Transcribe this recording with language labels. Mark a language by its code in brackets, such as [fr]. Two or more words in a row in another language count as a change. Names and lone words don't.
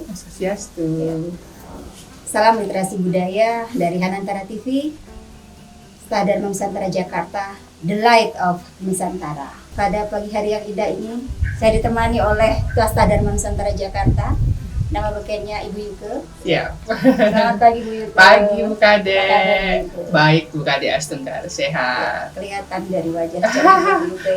[id] Swastiastu. Salam literasi budaya dari Hanantara TV, STAH Dharma Nusantara Jakarta, [en] The Light of Nusantara. [id] Pada pagi hari yang indah ini, saya ditemani oleh Ketua STAH Dharma Nusantara Jakarta. Nama bekennya Ibu Yuke. Ya. Selamat pagi Bu Yuke. Pagi Bu Kade. Apa kabar, Bu Yuke? Baik Bu Kade Astunggar, sehat. Kelihatan dari wajah cerah Bu Yuke